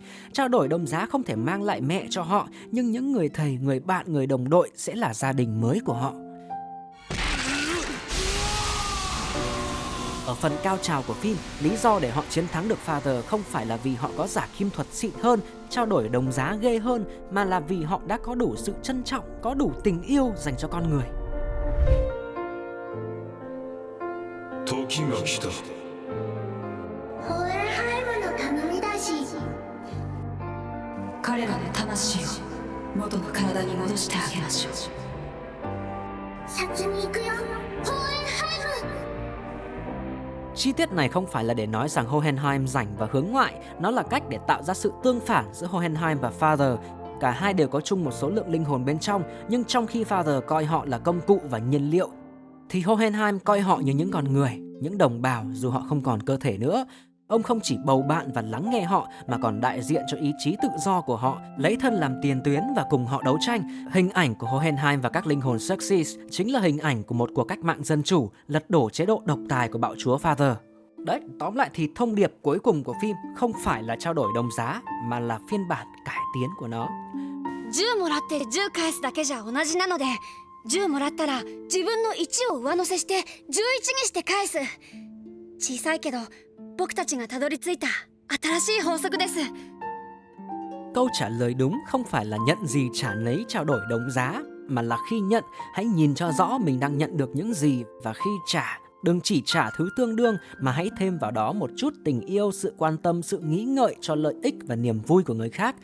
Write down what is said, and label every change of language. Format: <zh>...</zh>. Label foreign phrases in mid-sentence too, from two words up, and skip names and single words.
<vi>Trao đổi đồng giá không thể mang lại mẹ cho họ, nhưng những người thầy, người bạn, người đồng đội sẽ là gia đình mới của họ. Ở phần cao trào của phim, lý do để họ chiến thắng được Father không phải là vì họ có giả kim thuật xịn hơn, trao đổi đồng giá ghê hơn, mà là vì họ đã có đủ sự trân trọng, có đủ tình yêu dành cho con người.</vi> <ja>時が来た。ホエンハイムの頼みだし彼らの魂を元の体に戻してあげましょう。先に行くよホエンハイム。</ja> <vi>Chi tiết này không phải là để nói rằng Hohenheim rảnh và hướng ngoại, nó là cách để tạo ra sự tương phản giữa Hohenheim và Father. Cả hai đều có chung một số lượng linh hồn bên trong, nhưng trong khi Father coi họ là công cụ và nhiên liệu, thì Hohenheim coi họ như những con người, những đồng bào dù họ không còn cơ thể nữa. Ông không chỉ bầu bạn và lắng nghe họ mà còn đại diện cho ý chí tự do của họ, lấy thân làm tiền tuyến và cùng họ đấu tranh. Hình ảnh của Hohenheim và các linh hồn Xerxes chính là hình ảnh của một cuộc cách mạng dân chủ, lật đổ chế độ độc tài của bạo chúa Father. Đấy, tóm lại thì thông điệp cuối cùng của phim không phải là trao đổi đồng giá, mà là phiên bản cải tiến của nó.</vi> <ja>10 もらって10返すだけじゃ同じなので、10もらったら自分の1を上乗せして11にして返す。小さいけど僕たちがたどり着いた新しい法則です。</ja> <vi>Câu trả lời đúng không phải là nhận gì trả nấy trao đổi đồng giá, mà là khi nhận, hãy nhìn cho rõ mình đang nhận được những gì, và khi trả, đừng chỉ trả thứ tương đương mà hãy thêm vào đó một chút tình yêu, sự quan tâm, sự nghĩ ngợi cho lợi ích và niềm vui của người khác.</vi>